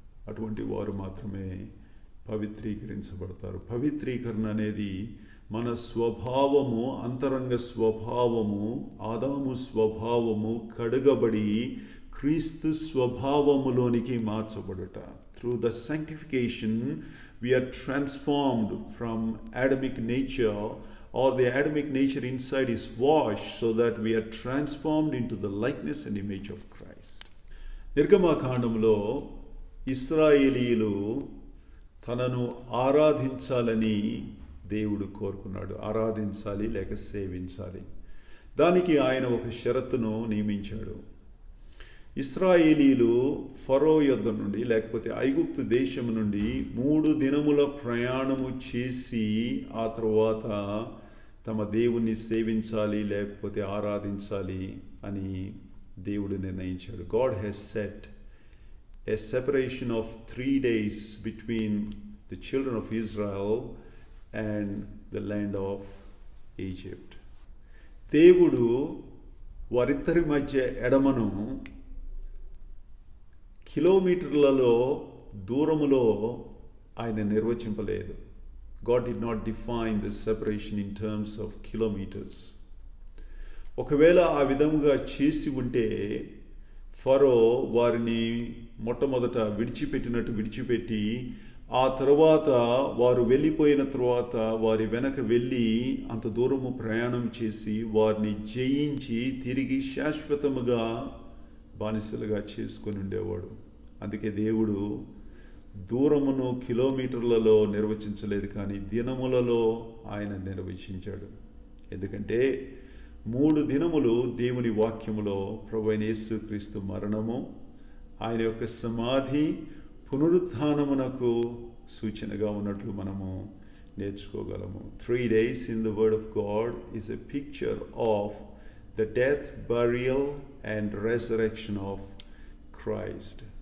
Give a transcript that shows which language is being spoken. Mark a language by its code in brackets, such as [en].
[te] అటువంటి వారు మాత్రమే పవిత్రీకరించబడతారు. పవిత్రీకరణ అనేది మన స్వభావము, అంతరంగ స్వభావము, ఆదాము స్వభావము కడగబడి క్రీస్తు స్వభావములోనికి మార్చబడుట. [en] Through the sanctification we are transformed from Adamic nature, or the Adamic nature inside is washed so that we are transformed into the likeness and image of Christ. [te] నిర్గమకాండంలో ఇశ్రాయేలీయులు తనను ఆరాధించాలని దేవుడు కోరుకున్నాడు. ఆరాధించాలి లేక సేవించాలి. దానికి ఆయన ఒక షరతును నియమించాడు. ఇశ్రాయేలీలు ఫరో యొద్ద నుండి లేకపోతే ఐగుప్తు దేశము నుండి 3 దినముల ప్రయాణము చేసి ఆ తరువాత తమ దేవుణ్ణి సేవించాలి లేకపోతే ఆరాధించాలి అని దేవుడు నిర్ణయించాడు. [en] God has set a separation of 3 days between the children of Israel and the land of Egypt. [te] దేవుడు వారిద్దరి మధ్య ఎడమను కిలోమీటర్లలో దూరములో ఆయన నిర్వచింపలేదు. [en] God did not define the separation in terms of kilometers. [te] ఒకవేళ ఆ విధముగా చేసి ఉంటే ఫరో వారిని మొట్టమొదట విడిచిపెట్టి ఆ తర్వాత వారు వెళ్ళిపోయిన తర్వాత వారి వెనక వెళ్ళి అంత దూరము ప్రయాణం చేసి వారిని జయించి తిరిగి శాశ్వతముగా బానిసలుగా చేసుకొని ఉండేవాడు. అందుకే దేవుడు దూరమును కిలోమీటర్లలో నిర్వచించలేదు, కానీ దినములలో ఆయన నిర్వచించాడు. ఎందుకంటే 3 దినములు దేవుని వాక్యములో ప్రభువైన యేసుక్రీస్తు మరణము, ఆయన యొక్క సమాధి, పునరుత్థానమునకు సూచనగా ఉన్నట్లు మనము నేర్చుకోగలము. [en] 3 days in the word of God is a picture of the death, burial and resurrection of Christ.